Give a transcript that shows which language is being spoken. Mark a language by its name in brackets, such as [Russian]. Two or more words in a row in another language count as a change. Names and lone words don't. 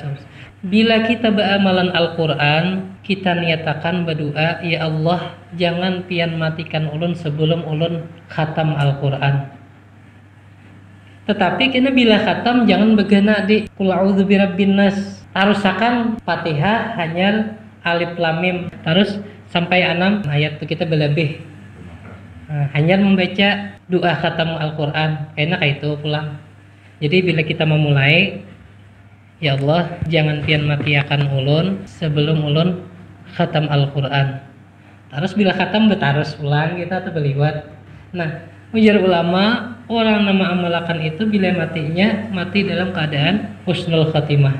[Banjar] Bila kita beramalan Al-Quran, kita niatakan berdoa, ya Allah jangan pian matikan ulun sebelum ulun khatam Al-Quran. Tetapi kena bila khatam jangan begana di [Arabic] قل أعوذ برب الناس. [Banjar] Tarusakan Fatihah hanya [Arabic] ألف لام ميم [Banjar] terus sampai 6 ayat itu kita berlebih. Hanya membaca doa khatam Al-Quran. Kayaknya kayak itu pulang. Jadi bila kita memulai, ya Allah jangan pian matiakan ulun sebelum ulun khatam Al-Quran. Terus bila khatam betarus ulang kita tuh beliwat. Nah ujar ulama orang nama amalakan itu bila mati dalam keadaan [Arabic] حسن الخاتمة.